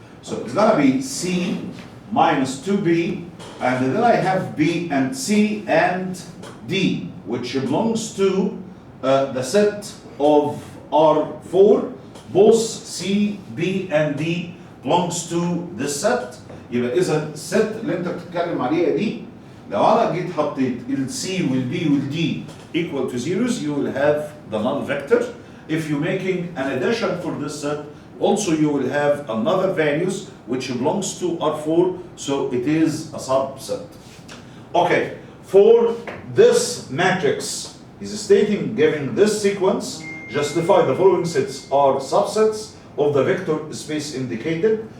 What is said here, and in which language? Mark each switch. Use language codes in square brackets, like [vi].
[en] So it's gonna be C minus 2B, and then I have B and C and D, which belongs to the set of R4. Both C, B, and D belongs to this set. [ar] يبقى إذا الست اللي أنت بتتكلم عليها دي لو أنا جيت حطيت ال C وال B وال D equal to zeros, [en] you will have the null vector. If you're making an addition for this set, also you will have another values which belongs to R4, so it is a subset. Okay, for this matrix, he's stating, giving this sequence, justify the following sets are subsets of the vector space indicated.